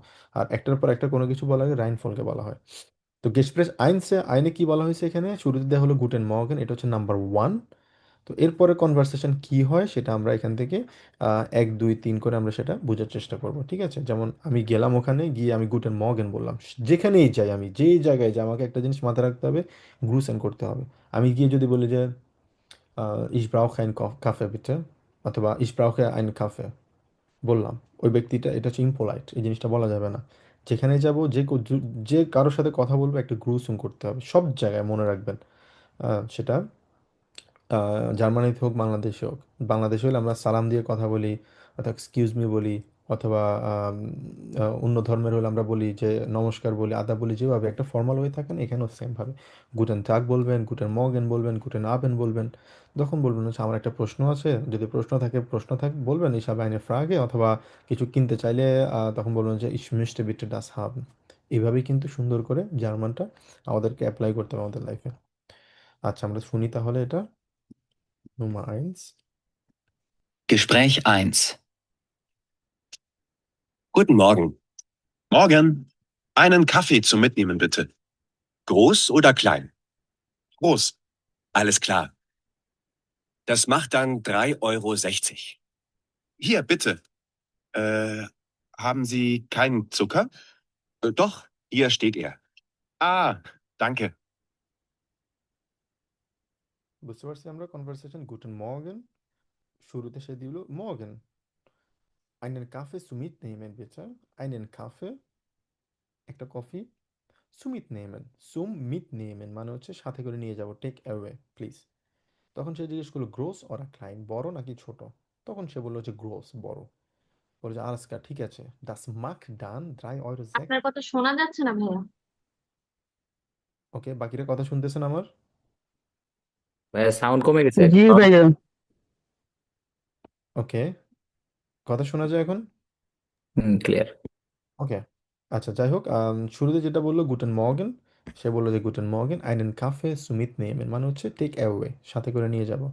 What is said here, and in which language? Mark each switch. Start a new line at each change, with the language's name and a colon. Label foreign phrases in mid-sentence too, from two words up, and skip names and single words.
Bangla: আর একটার পর একটা কোনো কিছু বলা হয় রাইনফোলকে বলা হয়। তো
German: Gespräch eins
Bangla: আইনে কি বলা হয়েছে এখানে, শুরুতে দেওয়া হলো
German: Guten Morgen,
Bangla: এটা হচ্ছে নাম্বার ওয়ান। তো এরপরে কনভারসেশন কি হয় সেটা আমরা এখান থেকে 1 2 3 করে আমরা সেটা বোঝার চেষ্টা করব। ঠিক আছে, যেমন আমি গেলাম ওখানে গিয়ে আমি
German: Guten Morgen
Bangla: বললাম, যেখানেই যাই আমি যেই জায়গায় যাই আমাকে একটা জিনিস মাথায় রাখতে হবে, গ্রুসেন করতে হবে। আমি গিয়ে যদি বলি যে
German: ich brauche ein Kaffee bitte,
Bangla: অথবা
German: ich brauche einen Kaffee
Bangla: বললাম, ওই ব্যক্তিটা, এটা হচ্ছে ইমপোলাইট, এই জিনিসটা বলা যাবে না। যেখানে যাব যে কারোর সাথে কথা বলবো একটা গ্রুসিং করতে হবে সব জায়গায়, মনে রাখবেন। সেটা জার্মানিতে হোক বাংলাদেশে হোক, বাংলাদেশে হলে আমরা সালাম দিয়ে কথা বলি অথবা
English: excuse me
Bangla: বলি, অথবা অন্য ধর্মের হলে আমরা বলি যে নমস্কার বলি, আদা বলি, যেভাবে একটা ফর্মাল হয়ে থাকেন এখানেও সেমভাবে
German: Guten Tag
Bangla: বলবেন,
German: Guten Morgen
Bangla: বলবেন,
German: Guten Abend
Bangla: বলবেন। তখন বলবেন হচ্ছে আমার একটা প্রশ্ন আছে, যদি প্রশ্ন থাকে বলবেন
German: ich habe eine Frage,
Bangla: অথবা কিছু কিনতে চাইলে তখন বলবেন যে
German: ich möchte bitte das haben।
Bangla: এইভাবেই কিন্তু সুন্দর করে জার্মানটা আমাদেরকে অ্যাপ্লাই করতে হবে আমাদের লাইফে। আচ্ছা, আমরা শুনি তাহলে এটা। Nummer 1.
German: Gespräch 1. Guten Morgen. Morgen. Einen Kaffee zum Mitnehmen, bitte. Groß oder klein? Groß. Alles klar. Das macht dann 3,60 €. Hier, bitte. Haben Sie keinen Zucker? Doch, hier steht er. Ah, danke.
Bangla: বুঝতে পারছি আমরা কনভারসেশন
German: Guten Morgen,
Bangla: শুরুতে সে দিল মর্গেন,
German: einen Kaffee zu mitnehmen bitte, einen Kaffee
Bangla: একটা কফি,
German: zum mitnehmen, zum mitnehmen
Bangla: মানে হচ্ছে সাথে করে নিয়ে যাব,
English: take away please.
Bangla: তখন সে জিজ্ঞেস করলো
German: groß or klein,
Bangla: বড় নাকি ছোট? তখন সে বললো যে গ্রোস, বড়। বলে যে আলাস্কা, ঠিক আছে,
German: das mag dann 3,06 €।
Bangla: আপনার কথা শোনা যাচ্ছে না ভাইয়া। ওকে, বাকিরা কথা শুনতেছেন আমার? ভাইয়া সাউন্ড কমে গেছে জি এখন। ভাইয়া। ওকে, কথা শোনা যায় এখন? ক্লিয়ার। ওকে। আচ্ছা, যাই হোক, শুরুতে যেটা বললো
German: Guten Morgen,
Bangla: সে বললো যে
German: Guten Morgen einen Kaffee zum mit nehmen
Bangla: মানে হচ্ছে
English: take away,
Bangla: সাথে করে নিয়ে যাব।